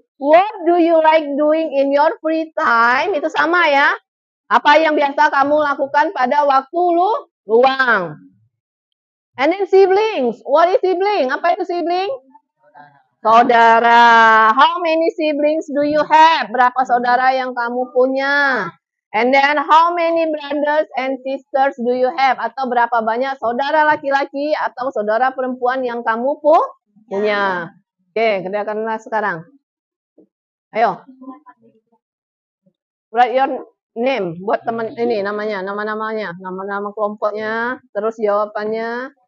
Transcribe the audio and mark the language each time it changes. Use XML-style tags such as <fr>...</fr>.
<en>What do you like doing in your free time?</en> <id>Itu sama ya. Apa yang biasa kamu lakukan pada waktu luang?</id> <en>And then siblings. What is sibling?</en> <id>Apa itu sibling? Saudara.</id> <en>How many siblings do you have?</en> <id>Berapa saudara yang kamu punya?</id> <en>And then how many brothers and sisters do you have?</en> <id>Atau berapa banyak saudara laki-laki atau saudara perempuan yang kamu punya? Oke, kerjakanlah sekarang. Ayo.</id> <en>Write your name.</en> <id>Buat teman ini namanya, nama-namanya, nama-nama kelompoknya, terus jawabannya.</id>